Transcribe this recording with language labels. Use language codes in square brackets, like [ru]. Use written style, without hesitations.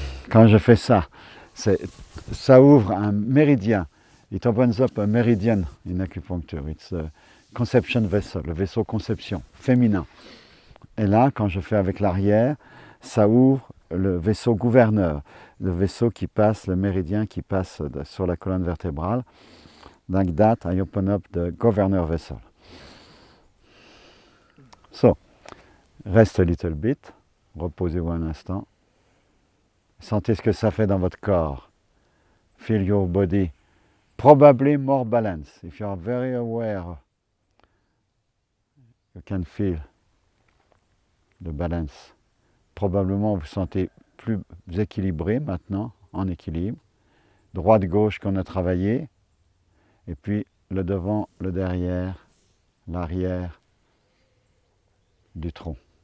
[fr] Quand je fais ça, ça ouvre un méridien. [en] It opens up a meridian in acupuncture. It's a conception vessel, [fr] le vaisseau conception, féminin. Et là, quand je fais avec l'arrière, ça ouvre le vaisseau gouverneur, le vaisseau qui passe, le méridien qui passe sur la colonne vertébrale. [en] Like that, I open up the governor vessel. So, rest a little bit, [fr] reposez-vous un instant. Sentez ce que ça fait dans votre corps. [en] Feel your body probably more balanced. If you are very aware, you can feel the balance. [fr] Probablement vous sentez plus équilibré maintenant, en équilibre. Droite-gauche qu'on a travaillé. Et puis le devant, le derrière, l'arrière du tronc.